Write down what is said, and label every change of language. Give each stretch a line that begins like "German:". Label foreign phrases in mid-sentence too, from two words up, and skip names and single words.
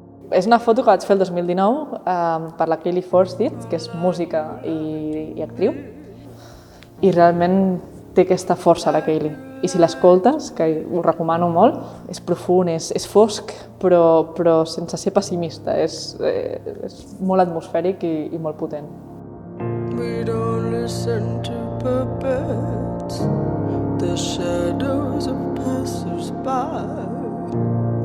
Catalan: És una foto que vaig fer el 2019 per la Kaylee Forsyth, que és música i actriu. I realment té aquesta força, la Kaylee. I si l'escoltes, que ho recomano molt, és profund, és fosc, però sense ser pessimista. És molt atmosfèric i molt potent.
English: We don't listen to puppets, the shadows of passers-by.